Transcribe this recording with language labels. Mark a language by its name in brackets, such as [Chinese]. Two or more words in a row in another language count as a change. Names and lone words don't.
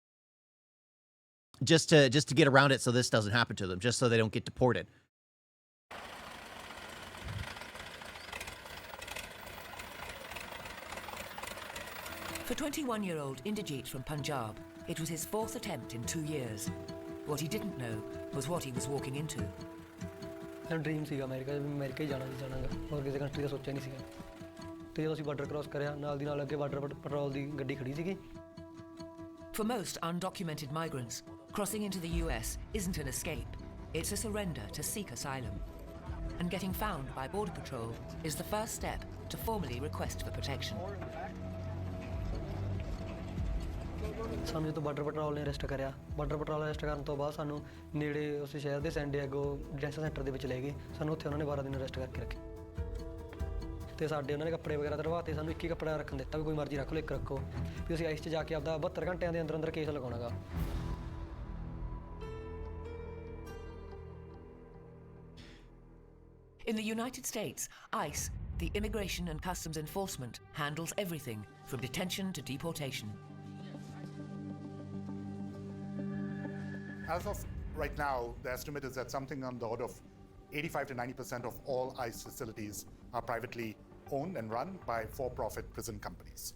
[English] Just to get around it so this doesn't happen to them, just so they don't get deported. For 21-year-old Inderjeet from Punjab, it was his fourth attempt in 2 years. What he didn't know was what he was walking into. [Punjabi] ਡ੍ਰੀਮ ਸੀਗਾ ਅਮਰੀਕਾ ਹੀ ਜਾਣਾ ਹੋਰ ਕਿਸੇ ਕੰਟਰੀ ਦਾ ਸੋਚਿਆ ਨਹੀਂ ਸੀਗਾ ਤੇ ਜਦੋਂ ਅਸੀਂ [English] border cross [Punjabi] ਕਰਿਆ ਨਾਲ ਦੀ ਨਾਲ ਅੱਗੇ [English] border patrol [Punjabi] ਦੀ ਗੱਡੀ ਖੜੀ ਸੀਗੀ. [English] For most undocumented migrants, crossing into the US isn't an escape. It's a surrender to seek asylum. And getting found by Border Patrol is the first step to formally request for protection. [Punjabi] ਸਾਨੂੰ ਜਦੋਂ [English] border patrol [Punjabi] ਨੇ ਅਰੈਸਟ ਕਰਿਆ, [English] border patrol arrest [Punjabi] ਕਰਨ ਤੋਂ ਬਾਅਦ ਸਾਨੂੰ ਨੇੜੇ ਉਸ ਸ਼ਹਿਰ ਦੇ ਸੈਨ ਡਿਏਗੋ [English] detention center [Punjabi] ਦੇ ਵਿੱਚ ਲੈ ਗਏ. ਸਾਨੂੰ ਉੱਥੇ ਉਹਨਾਂ ਨੇ 12 ਦਿਨ ਅਰੈਸਟ ਕਰਕੇ ਰੱਖੇ ਤੇ ਸਾਡੇ ਉਹਨਾਂ ਨੇ ਕੱਪੜੇ ਵਗੈਰਾ ਧਰਵਾਤੇ, ਸਾਨੂੰ ਇੱਕ ਹੀ ਕੱਪੜਾ ਰੱਖਣ ਦਿੱਤਾ ਵੀ ਕੋਈ ਮਰਜ਼ੀ ਰੱਖ ਲਓ, ਇੱਕ ਰੱਖੋ ਵੀ ਅਸੀਂ ਆਈਸ 'ਚ ਜਾ ਕੇ ਆਪਦਾ 72 ਘੰਟਿਆਂ ਦੇ ਅੰਦਰ ਅੰਦਰ ਕੇਸ ਲਗਾਉਣਾ ਗਾ। [English] In the United States, ICE, the Immigration and Customs Enforcement, handles everything from detention to deportation. As of right now, the estimate is that something on the order of 85 to 90% of all ICE facilities are privately owned and run by for-profit prison companies.